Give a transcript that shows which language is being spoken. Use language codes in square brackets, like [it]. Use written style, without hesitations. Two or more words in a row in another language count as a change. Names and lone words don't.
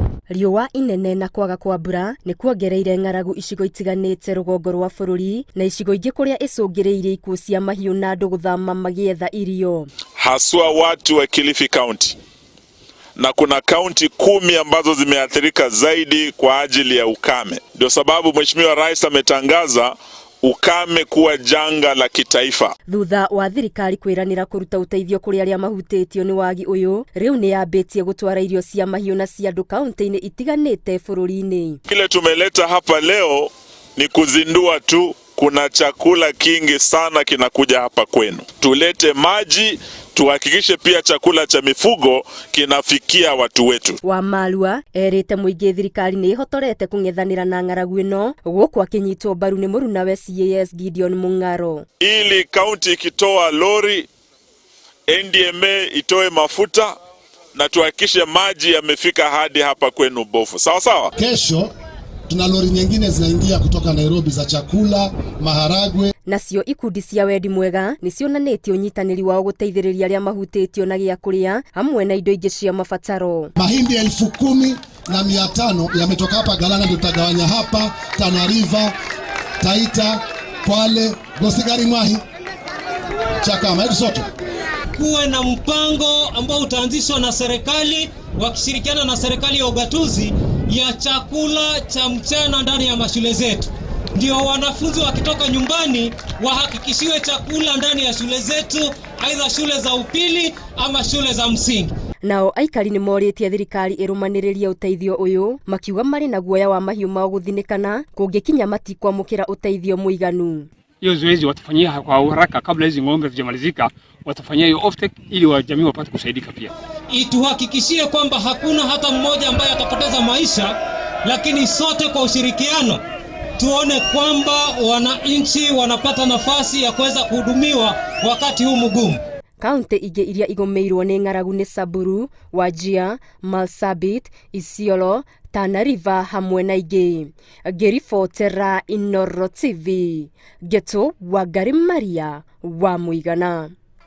[ki] riũa inene na kwaga kwa mbura nĩ kuongereire ng'aragu icigo itiganĩte rũgongo rwa bũrũri na icigo ingĩ kũrĩa icũngĩrĩirie ikuũ cia mahiũ na andũ gũthama magĩetha irio, [sw] haswa watu wa Kilifi County, na kuna kaunti 10 ambazo zimeathirika zaidi kwa ajili ya ukame. Ndio sababu Mheshimiwa Rais ametangaza ukame kuwa janga la kitaifa. [ki] Thutha wa thirikari kwiranira kuruta uteithio kuri aria mahutĩtio nĩ wagi uyu, riu nĩ yambĩtie gũtwara irio cia mahiũ na cia andũ kaunti-inĩ itiganĩte bũrũri-inĩ. [sw] Kile tumeleta hapa leo ni kuzindua tu. Kuna chakula kingi sana kinakuja hapa kwenu. Tulete maji, tuhakikishe pia chakula cha mifugo kinafikia watu wetu. [ki] Wamalwa erĩte mũingĩ thirikari nĩ ihotorete kũng'ethanĩra na ng'aragu ĩno gũkũ akĩnyitwo mbaru nĩ mũrunawe CAS Gideon Mung'aro. [sw] Ili kaunti ikitoa lori, NDMA itoe mafuta na tuhakikishe maji yamefika hadi hapa kwenu Bofu. Sawa sawa? Kesho tuna lori nyingine zinaingia kutoka Nairobi za chakula, maharagwe. [ki] Nacio ikundi cia wendi mwega nĩ cionanĩtie ũnyitanĩri wao gũteithĩrĩria arĩa mahutĩtio na gĩa kũrĩa hamwe na indo ingĩ cia mabataro. [sw] Mahindi 10,500 yametoka hapa Galana, ndio tutagawanya hapa Tana River, Taita, Kwale, Gosigari, Mwahi, Chakama, hizo zote. Kuwe na mpango ambao utaanzishwa na serikali wakishirikiana na serikali ya ugatuzi ya chakula cha mchana ndani ya mashule zetu. Ndio wanafunzi wakitoka nyumbani wahakikishiwe chakula ndani ya shule zetu, aidha shule za upili ama shule za msingi. [ki] Nao aikari nĩ morĩtie thirikari ĩrũmanĩrĩrie ũteithio ũyũ, makiuga marĩ na guoya wa mahiũ mao gũthinĩkana kũngĩkinya matikwamũkĩra ũteithio mũiganu. [sw] Hiyo zoezi watafanyia kwa haraka kabla hizi ng'ombe zijamalizika, watafanyia hiyo offtake ili wajamii wapate kusaidika pia. Ituhakikishie kwamba hakuna hata mmoja ambaye atapoteza maisha, lakini sote kwa ushirikiano tuone kwamba wananchi wanapata nafasi ya kuweza kuhudumiwa wakati huu mgumu. [ki] Kaunti ingĩ iria igũmĩirwo nĩ ng'aragu nĩ Samburu, Wajir, Marsabit, Isiolo, Tana River hamwe na ingĩ. Ngĩribotera Inooro TV, Geto Wangari Maria wa Mũigana.